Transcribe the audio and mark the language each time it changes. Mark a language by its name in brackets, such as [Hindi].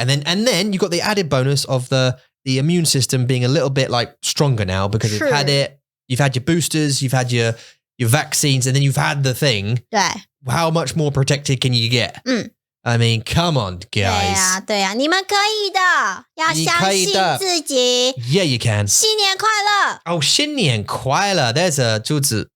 [English] And then you've got the added bonus of the immune system being a little bit like stronger now because you've had it, you've had your boosters, you've had your vaccines, and then you've had the thing. [Chinese] 对 [English] How much more protected can you get? I mean, come on, guys. [Chinese] 对啊，你们可以的，要相信自己。 [English] Yeah, you can. [Chinese] 新年快乐！ [English] Oh, [Chinese] 新年快乐 [English] There's a 珠子。